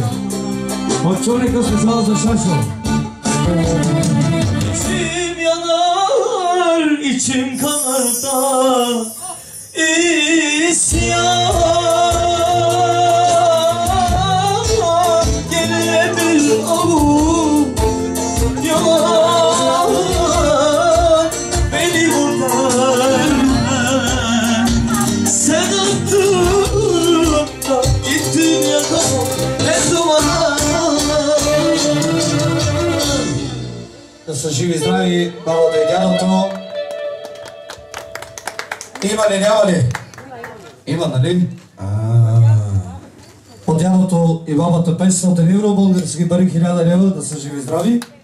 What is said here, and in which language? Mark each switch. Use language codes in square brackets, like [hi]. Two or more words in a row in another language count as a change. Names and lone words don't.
[bg] Одчовника специално за Шашо. [tr] İçim yanar, içim kanar da isyan, geriye bir avuç yalan beni buradan. Sen attın da gittin yakamam ne zamana. [bg] Да са живи и здрави бабата и дядото. Има ли, няма ли? Има, нали? От дядото и бабата 500 евро, български пари 1000 лева, да са живи и здрави.